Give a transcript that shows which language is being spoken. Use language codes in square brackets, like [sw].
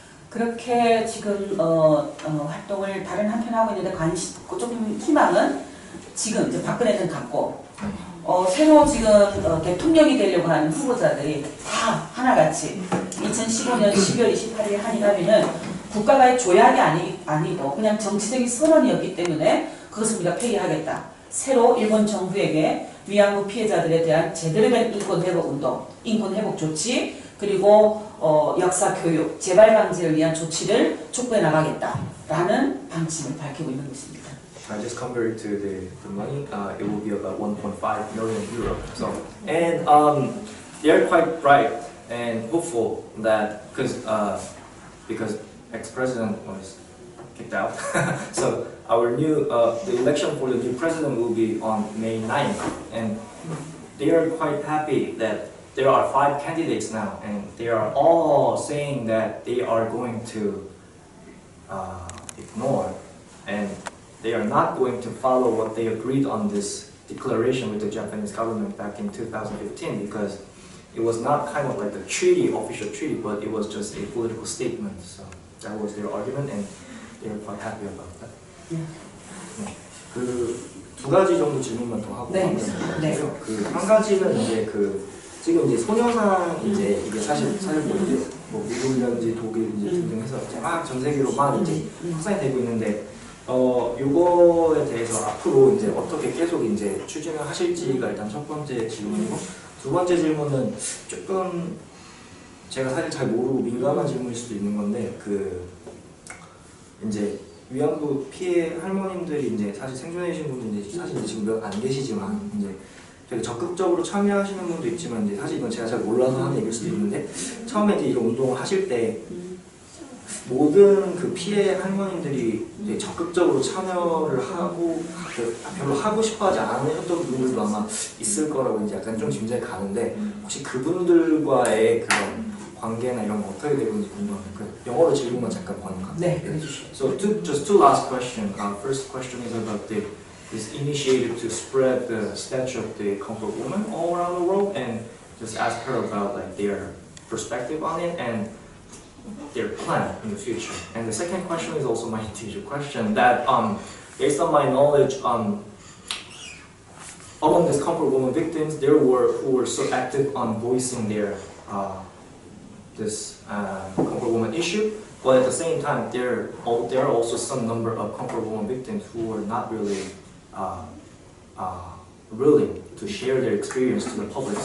[ko] 그렇게 지금 활동을 다른 한편 하고 있는데 조금 희망은 지금 이제 박근혜 전 갖고 새로 지금 대통령이 되려고 하는 후보자들이 다 하나같이 2015년 12월 28일 한일합의는 국가가의 조약이 아니고 그냥 정치적인 선언이었기 때문에 그것을 우리가 폐기하겠다. 새로 일본 정부에게 위안부 피해자들에 대한 제대로 된 인권 회복 운동, 인권 회복 조치 그리고 역사 교육, 재발 방지를 위한 조치를 촉구해 나가겠다라는 방침을 밝히고 있는 것입니다. [en] I just converted to the money. It will be about 1.5 million euro. So, and they are quite bright and hopeful that because ex-president was kicked out, so our new the election for the new president will be on May 9th, and they are quite happy that there are 5 candidates now, and they are all saying that they are going to ignore and they are not going to follow what they agreed on this declaration with the Japanese government back in 2015, because it was not kind of like a treaty, official treaty, but it was just a political statement. So that was their argument, and they were quite happy about that. Yeah. [ko] 그 두 가지 정도 질문만 더 하고 네. 마무리할게요. 그한 가지는 이제 지금 이제 소녀상 이제 이게 사실 뭐 이제 뭐 미국이라든지 독일인지 등등 해서 이제 막 전 세계로 막 이제 확산이 되고 있는데 요거에 대해서 앞으로 이제 어떻게 계속 이제 추진을 하실지가 일단 첫 번째 질문이고, 두 번째 질문은 조금 제가 사실 잘 모르고 민감한 질문일 수도 있는 건데 이제 위안부 피해 할머님들이 이제 사실 생존해 계신 분들이 사실 이제 지금 몇 안 계시지만 이제 되게 적극적으로 참여하시는 분도 있지만 이제 사실 이건 제가 잘 몰라서 하는 얘기일 수도 있는데, 처음에 이제 이런 운동을 하실 때 모든 그 피해 할머님들이 이제 적극적으로 참여를 하고 별로 하고 싶어하지 않으셨던 분들도 아마 있을 거라고 이제 약간 좀 짐작이 가는데, 혹시 그분들과의 그런 관계나 이런 거 어떻게 되고 있는지 궁금합니다. 영어로 질문만 잠깐 가능한가요? 네, 해주시죠. [en] So just two last questions. First question is about this initiative to spread the statue of the comfort woman all around the world, and just ask her about like their perspective on it and their plan in the future. And the second question is also my teacher question that based on my knowledge among these comfort woman victims, there were who were so active on voicing their this comfort woman issue, but at the same time there are also some number of comfort woman victims who were not really willing to share their experience to the public.